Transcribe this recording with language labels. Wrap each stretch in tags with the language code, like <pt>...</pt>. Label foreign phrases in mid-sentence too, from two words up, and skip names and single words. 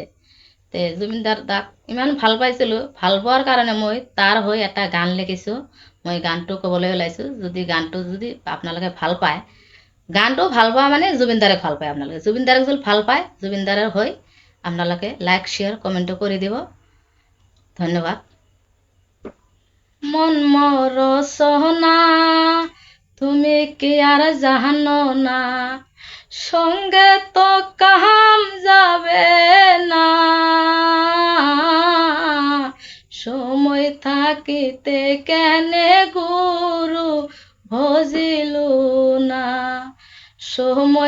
<as>তে জুবিনদাৰ দাক ইমান ভাল পাইছিলোঁ, ভাল পোৱাৰ কাৰণে মই তাৰ হৈ এটা গান লিখিছোঁ। মই গানটো ক'বলৈ ওলাইছোঁ। যদি আপোনালোকে ভাল পায়, গানটো ভাল পোৱা মানে জুবিনদাৰে ভাল পায়। আপোনালোকে জুবিনদাৰক যদি ভাল পায়, জুবিনদাৰৰ হৈ আপনালোকে</as> <en>like share comment</en> <as>করে দিব। ধন্যবাদ।</as> <bn>মন মর সোনা তুমি কি আর জানো না, সঙ্গে তো কাহাম যাবে না, সময় থাকিতে কেনে গুরু ভজিলু না, সময়</bn>